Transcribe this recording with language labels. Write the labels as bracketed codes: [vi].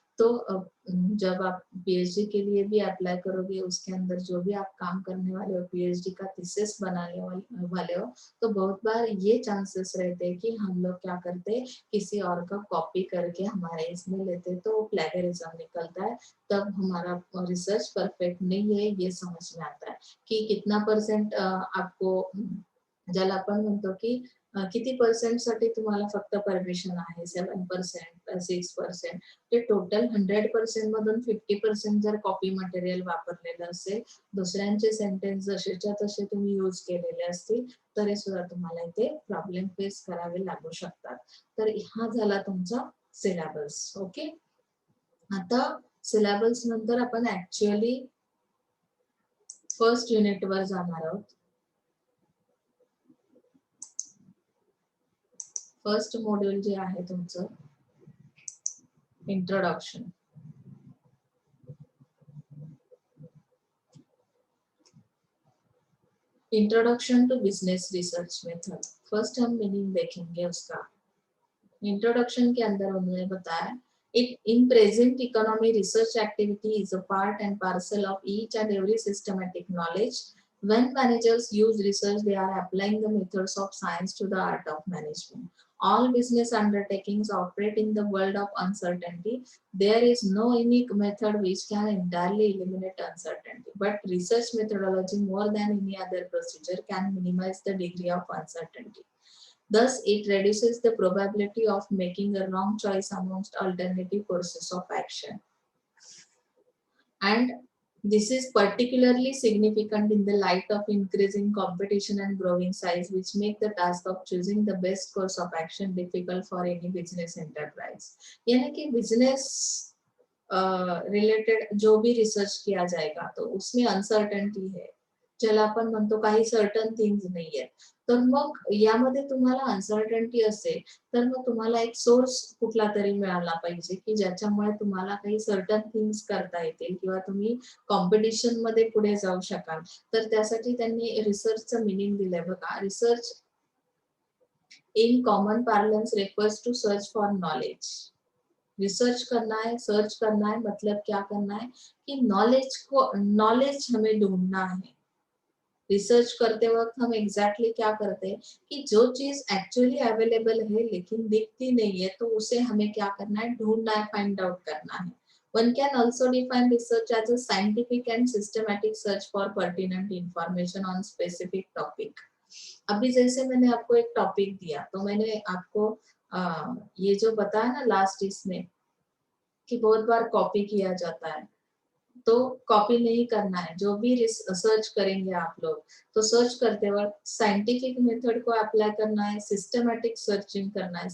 [hi] तो जब आप पीएचडी के लिए भी अप्लाई करोगे उसके अंदर जो भी आप काम करने वाले हो, पीएचडी का थीसिस बनाने वाले हो, तो बहुत बार ये चांसेस रहते हैं कि हम लोग क्या करते हैं, किसी और का कॉपी करके हमारे इसमें लेते, तो प्लेगरिज्म निकलता है. तब हमारा रिसर्च परफेक्ट नहीं है ये समझ में आता है कि कितना परसेंट आपको, [mr] ज्याला आपण म्हणतो की किती पर्सेंटसाठी तुम्हाला फक्त परमिशन आहे, 7%, 6%, ते टोटल 100% मधून 50% जर कॉपी मटेरियल वापरलेलं असेल, दुसऱ्यांचे सेंटेन्स जसेच्या तसे तुम्ही यूज केलेले असतील, तरी सुद्धा तुम्हाला इथे प्रॉब्लेम फेस करावे लागू शकतात. तर हा झाला तुमचा सिलेबस. ओके, आता सिलेबस नंतर आपण ऍक्च्युअली फर्स्ट युनिट वर जाणार आहोत. फर्स्ट मॉड्यूल जे आहे तुमचं introduction. [en] Introduction to business research method. [hi] First हम मीनिंग देखेंगे उसका. इंट्रोडक्शन के अंदर उन्होंने बताया [en] it in present economy research activity is a part and parcel of each and every systematic knowledge. When managers use research, they are applying the methods of science to the art of management. All business undertakings operate in the world of uncertainty. There is no unique method which can entirely eliminate uncertainty, but research methodology, more than any other procedure, can minimize the degree of uncertainty. Thus, it reduces the probability of making a wrong choice amongst alternative courses of action. And this is particularly significant in the light of increasing competition and growing size, which make the task of choosing the best course of action difficult for any business enterprise. [hi] यानी कि business related जो भी research किया जाएगा तो उसमें uncertainty है, [mr] ज्याला आपण म्हणतो काही सर्टन थिंग्स नाहीये, तर मग यामध्ये तुम्हाला अनसर्टन्टी असेल तर मग तुम्हाला एक सोर्स कुठला तरी मिळाला पाहिजे की ज्याच्यामुळे तुम्हाला काही सर्टन थिंग्स करता येतील किंवा तुम्ही कॉम्पिटिशन मध्ये पुढे जाऊ शकाल. तर त्यासाठी त्यांनी रिसर्चचं मिनिंग दिलंय बघा. [en] Research in common parlance refers to search for knowledge. [hi] Research करना है, सर्च करना है, मतलब क्या करना है कि नॉलेज हमें ढूंढना है. रिसर्च करते वक्त हम एग्जैक्टली क्या करते हैं कि जो चीज एक्चुअली अवेलेबल है लेकिन दिखती नहीं है, तो उसे हमें क्या करना है, ढूंढना है, फाइंड आउट करना है. [en] One can also define research as a scientific and systematic search for pertinent information on specific topic. [hi] अभी जैसे मैंने आपको एक टॉपिक दिया तो मैंने आपको ये जो बताया ना लास्ट इसमें कि बहुत बार कॉपी किया जाता है, तो कॉपी नहीं करना है. जो भी सर्च करेंगे आप लोग, तो सर्च करते वक्त साइंटिफिक मेथड को अप्लाई करना है, सिस्टमॅटिक सर्चिंग करना है.